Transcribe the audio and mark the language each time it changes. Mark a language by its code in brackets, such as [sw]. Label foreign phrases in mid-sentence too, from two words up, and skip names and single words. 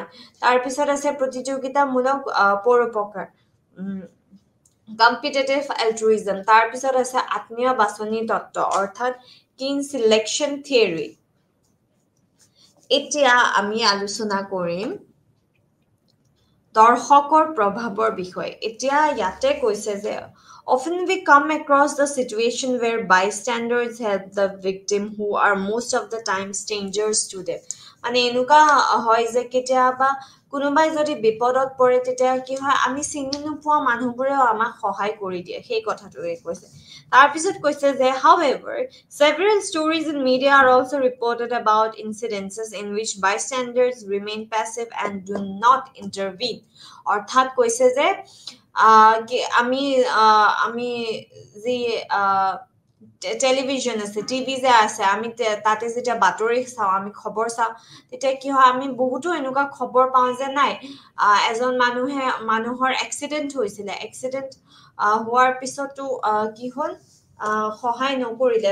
[as] তাৰপিছত আছে প্ৰতিযোগিতামূলক পৰোপকাৰ, [en] competitive altruism. [as] তাৰপিছত আছে আত্মীয় বাছনি তত্ত্ব, অৰ্থাৎ [en] kin selection theory. [as] এতিয়া আমি আলোচনা কৰিম দৰ্শকৰ প্ৰভাৱৰ বিষয়ে। এতিয়া ইয়াতে কৈছে যে [en] often we come across the situation where bystanders help the victim who are most of the time strangers to them. [as] মানে এনেকুৱা হয় যে কেতিয়াবা কোনোবাই যদি বিপদত পৰে, তেতিয়া কি হয়, আমি চিনি নোপোৱা মানুহবোৰেও আমাক সহায় কৰি দিয়ে, সেই কথাটোৱে কৈছে। তাৰপিছত কৈছে যে [en] however, several stories in media are also reported about incidences in which bystanders remain passive and do not intervene. [as] অৰ্থাৎ কৈছে যে আমি যি টেলিভিশ্যন আছে, টিভি যে আছে, আমি তাতে যেতিয়া বাতৰি চাওঁ, আমি খবৰ চাওঁ, তেতিয়া কি হয়, আমি বহুতো এনেকুৱা খবৰ পাওঁ যে নাই, এজন মানুহৰ এক্সিডেণ্ট হৈছিলে, এক্সিডেণ্ট হোৱাৰ পিছতো কি হ'ল, সহায় নকৰিলে।